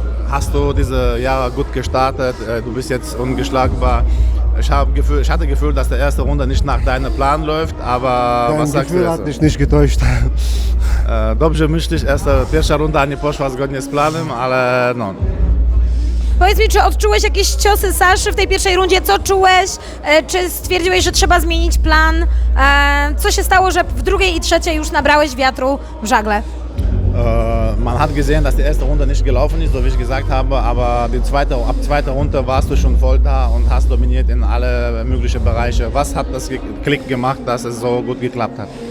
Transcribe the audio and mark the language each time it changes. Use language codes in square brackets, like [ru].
[de] Hast du diese Jahre gut gestartet? Du bist jetzt ungeschlagbar. Ich hatte Gefühl, dass die erste Runde nicht nach deinem Plan läuft, aber was sagst du Gefühl hat mich nicht getäuscht. [pl] Dobrze myślisz, pierwsza runda nie poszła zgodnie z planem, ale no. Powiedz mi, czy odczułeś jakieś ciosy Saszy w tej pierwszej rundzie? Co czułeś? Czy stwierdziłeś, że trzeba zmienić plan? Co się stało, że w drugiej i trzeciej już nabrałeś wiatru w żagle? [de] Man hat gesehen, dass die erste Runde nicht gelaufen ist, so wie ich gesagt habe, aber ab zweiter Runde warst du schon voll da und hast dominiert in alle möglichen Bereiche. Was hat das Klick gemacht, dass es so gut geklappt hat?